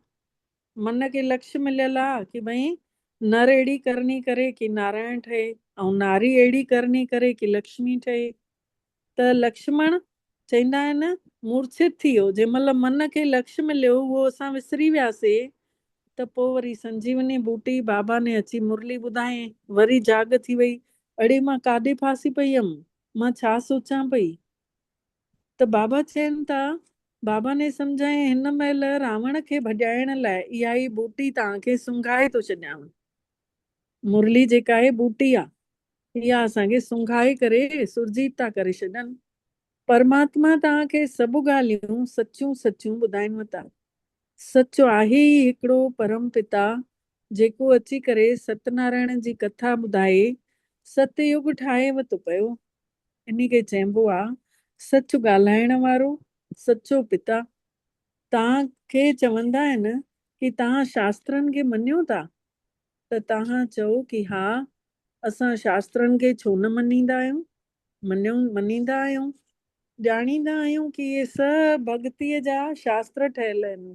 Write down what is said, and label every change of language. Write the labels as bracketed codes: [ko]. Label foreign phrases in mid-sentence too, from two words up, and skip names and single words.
[sd] मन खे लक्ष्य मिलियल आहे कि भई नर अहिड़ी करणी करे कि नारायण ठहे, ऐं नारी अहिड़ी करणी करे कि लक्ष्मी ठहे। त लक्ष्मण चवंदा आहिनि मूर्छित थी वियो, जंहिं महिल मन खे लक्ष्य मिलियो उहो असां विसरी वियासीं, त पोइ वरी संजीवनी बूटी बाबा ने अची मुरली ॿुधाई, वरी जाग थी वई, अड़े मां काॾे फासी पई हुयमि, मां छा सोचां पई। त बाबा चवनि था, बाबा ने सम्झाए हिन महिल रावण खे भॼाइण लाइ इहा ई बूटी तव्हांखे सुंघाए थो छॾियांव। मुरली जेका आहे बूटी आहे, इहा असांखे सुंघाए करे सुरजीत था करे छॾनि। परमात्मा तव्हांखे सभु ॻाल्हियूं सचियूं सचियूं ॿुधाइनि था। सच आहे ई हिकिड़ो परम पिता जेको अची करे सत्यनारायण जी कथा ॿुधाए सतयुग ठाहे वतो पियो, इन खे चइबो आहे सच ॻाल्हाइण वारो सचो पिता। तव्हांखे चवंदा आहिनि कि तव्हां शास्त्रनि खे मञियो था, त तव्हां चओ कि हा असां शास्त्रनि खे छो न मञींदा आहियूं, मञींदा आहियूं, ॼाणींदा आहियूं कि इहे सभु भक्तीअ जा शास्त्र ठहियल आहिनि।